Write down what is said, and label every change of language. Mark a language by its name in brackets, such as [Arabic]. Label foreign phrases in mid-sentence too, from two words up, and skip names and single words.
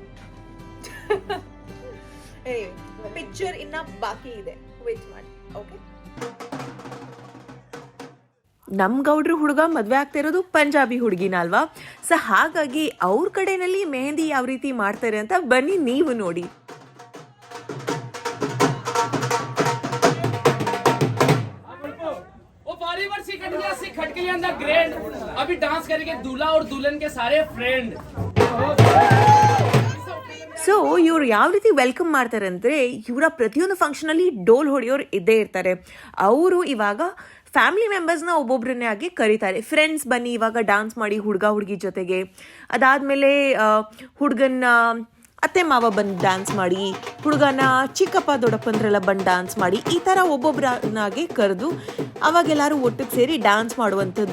[Kannada] ಪಿಕ್ಚರ್ ಇನ್ನ ಬಾಕಿ ಇದೆ, ವೇಟ್ ಮಾಡಿ. ಓಕೆ, ನಮ್ ಗೌಡ್ರ ಹುಡುಗ ಮದ್ವೆ ಆಗ್ತಾ ಇರೋದು ಪಂಜಾಬಿ ಹುಡುಗಿನ ಅಲ್ವಾ? ಸೊ ಹಾಗಾಗಿ ಅವ್ರ ಕಡೆನಲ್ಲಿ ಮೆಹಂದಿ ಯಾವ ರೀತಿ ಮಾಡ್ತಾರೆ ಅಂತ ಬನ್ನಿ ನೀವು ನೋಡಿ. [Hindi] खट के लिए अंदर ग्रैंड अभी डांस करेंगे दूल्हा और दुल्हन के सारे फ्रेंड. [Kannada] ಸೊ ಇವ್ರು ಯಾವ ರೀತಿ ವೆಲ್ಕಮ್ ಮಾಡ್ತಾರೆ ಅಂದರೆ, ಇವರ ಪ್ರತಿಯೊಂದು ಫಂಕ್ಷನಲ್ಲಿ ಡೋಲ್ ಹೊಡೆಯೋರು ಇದ್ದೇ ಇರ್ತಾರೆ. ಅವರು ಇವಾಗ [English] family members [Kannada] ಒಬ್ಬೊಬ್ಬರನ್ನೇ ಆಗಿ ಕರೀತಾರೆ. ಫ್ರೆಂಡ್ಸ್ ಬನ್ನಿ ಇವಾಗ ಡಾನ್ಸ್ ಮಾಡಿ ಹುಡುಗ ಹುಡುಗಿ ಜೊತೆಗೆ. ಅದಾದಮೇಲೆ ಹುಡುಗನ್ನ ಅತ್ತೆ ಮಾವ ಬಂದು ಡ್ಯಾನ್ಸ್ ಮಾಡಿ, ಹುಡುಗನ ಚಿಕ್ಕಪ್ಪ ದೊಡ್ಡಪ್ಪಂದ್ರೆಲ್ಲ ಬಂದು ಡ್ಯಾನ್ಸ್ ಮಾಡಿ, ಈ ಥರ ಒಬ್ಬೊಬ್ಬರನ್ನಾಗಿ ಕರೆದು ಅವಾಗೆಲ್ಲರೂ ಒಟ್ಟಿಗೆ ಸೇರಿ ಡ್ಯಾನ್ಸ್ ಮಾಡುವಂಥದ್ದು.